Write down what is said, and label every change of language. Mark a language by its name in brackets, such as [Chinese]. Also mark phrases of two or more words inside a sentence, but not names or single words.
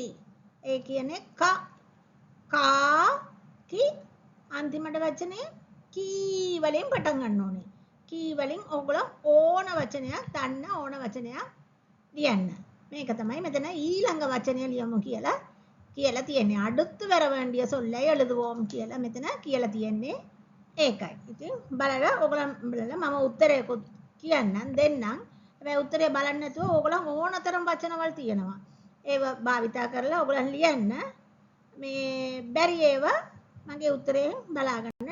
[Sinhala] ඒ කියන්නේ කා කි අන්තිමට වචනේ කී වලින් පටන් ගන්න ඕනේ. කී වලින් ඕගොල්ලෝ ඕන වචනයක් දන්න ඕන වචනයක් ලියන්න. මේක තමයි මෙතන ඊළඟ වචනය ලියමු කියලා තියෙන්නේ. [Tamil] அடுத்து வர வேண்டிய சொல்லை எழுதுவோம் [Sinhala] කියලා මෙතන කියලා තියෙන්නේ ඒකයි. ඉතින් බලලා ඕගොල්ලන් බලලා මම උත්තරයකුත් කියන්නම් දෙන්නම්. හැබැයි උත්තරය බලන්න නැතුව ඕගොල්ලන් ඕනතරම් වචනවල් තියෙනවා. ඒව භාවිතා කරලා ඕගොල්ලන් ලියන්න. මේ බැරි ඒවා මගේ උත්තරයෙන් බලා ගන්න.